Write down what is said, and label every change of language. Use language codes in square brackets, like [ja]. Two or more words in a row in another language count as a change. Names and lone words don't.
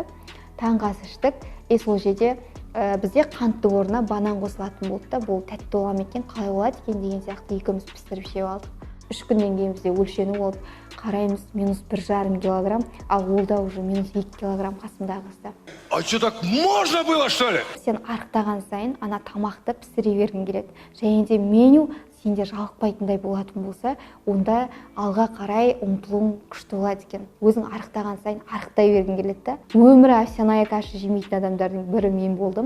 [kk] Таңғы ас іштік, сол жерде бізде қантты орнына банан қосылатын болды да, бұл тәтті бола ма екен, қалай болады екен деген сияқты екеуміз пісіріп жеп алдық. 3 күннен кейін бізде өлшену болды. Қараймыз -1,5 килограмм, ал ол да уже -2 килограмм қасымдағы қызда. [ru] А что, так можно было, что ли? [kk] Сен арықтаған сайын ана тамақты пісіре бергің келеді. Және де меню сенде жалықпайтындай болатын болса, онда алға қарай ұмтылуың күшті болады екен. Өзің арықтаған сайын арықтай бергің келеді да. Өмірі [ru] овсяная каша [kk] жемейтін адамдардың бірі мен болдым.